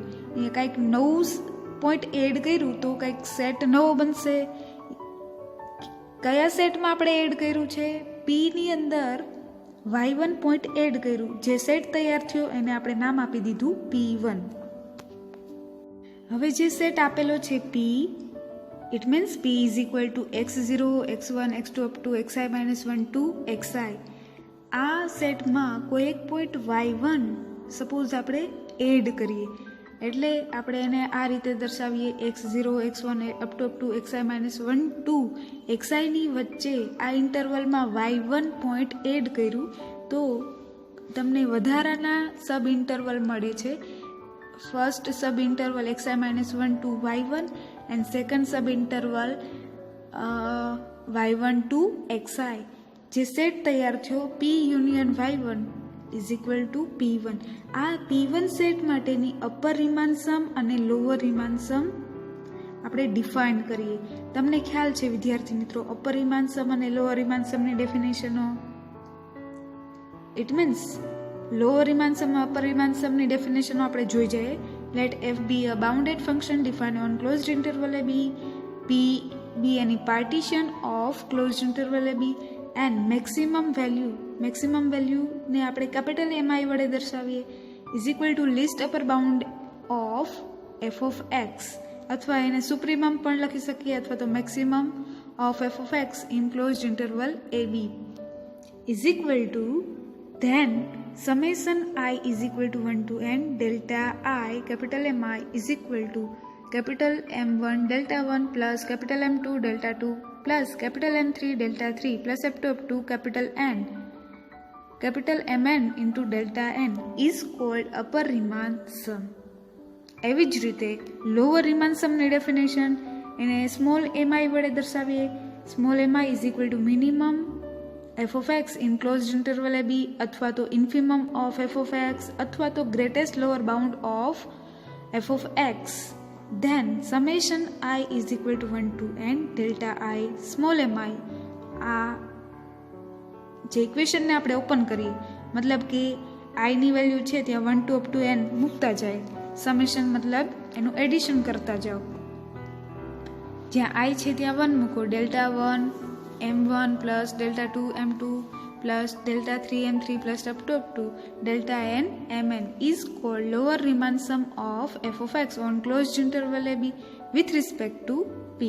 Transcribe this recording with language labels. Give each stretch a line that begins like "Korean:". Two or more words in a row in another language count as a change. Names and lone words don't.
Gujarati: અહીંયા કંઈક નવું પોઈન્ટ એડ કર્યું તો કંઈક સેટ નવો બનશે. કયા સેટમાં આપણે એડ કર્યું છે? P ની અંદર y1 પોઈન્ટ એડ કર્યું. જે સેટ તૈયાર થયો એને આપણે નામ આપી દીધું P1. હવે જે સેટ આપેલો છે
English: P, it means P is equal to x0, x1, x2 up to xi -1 to xi.
Gujarati: આ સેટમાં કોઈ એક પોઈન્ટ y1 સપોઝ આપણે એડ કરીએ, એટલે આપણે એને આ રીતે દર્શાવીએ x0, x1
English: up to
Gujarati: xi -1 ટુ xi ની વચ્ચે આ ઇન્ટરવલમાં y1 પોઈન્ટ એડ કર્યું તો તમને વધારાના
English: sub interval
Gujarati: મળે છે.
English: first sub interval xi minus 1 to y1 and second sub interval y1 to xi.
Gujarati: જે સેટ તૈયાર થયો
English: p union y1 is equal to p1.
Gujarati: આ p1 સેટ માટેની
English: upper Riemann sum
Gujarati: અને
English: lower Riemann sum
Gujarati: આપણે ડિફાઇન કરીએ. તમને ખ્યાલ છે વિદ્યાર્થી મિત્રો
English: upper Riemann sum
Gujarati: અને
English: lower Riemann
Gujarati: સમની ડેફિનેશનો?
English: it means lower Riemann sum upper Riemann
Gujarati: સમની ડેફિનેશનો આપણે જોઈ જઈએ.
English: લેટ f be a bounded function defined on closed interval a b, p be any partition of closed interval a b and maximum value
Gujarati: ને આપણે કેપિટલ mi વડે દર્શાવીએ
English: is equal to least upper bound of f of x,
Gujarati: અથવા એને સુપ્રીમમ પણ લખી શકીએ અથવા તો
English: મેક્સિમમ of f of x in closed interval a b is equal to then summation I is equal to 1 to n delta I capital Mi is equal to capital M1 delta 1 plus capital M2 delta 2 plus capital M3 delta 3 plus up to capital N capital Mn into delta n is called upper Riemann sum.
Gujarati: એવી જ રીતે
English: lower Riemann
Gujarati: સમની ડેફિનેશન એને સ્મોલ mi વડે દર્શાવીએ.
English: સ્મોલ mi is equal to minimum f of x in closed interval a b
Gujarati: અથવા તો
English: infimum of f of x
Gujarati: અથવા તો
English: greatest lower bound of f of x. Then summation I is equal to 1 to n delta I small mi.
Gujarati: આ જે ઇક્વેશનને આપણે ઓપન કરીએ મતલબ કે i ની વેલ્યુ છે ત્યાં 1
English: to up to
Gujarati: n મૂકતા જાય. સમેશન મતલબ એનું એડિશન કરતા જાઓ. જ્યાં i છે ત્યાં 1 મૂકો.
English: delta 1 m1 plus delta 2 m2 plus delta 3 m3 plus up to delta n mn is called lower Riemann sum of f of x on closed interval a b with respect to p.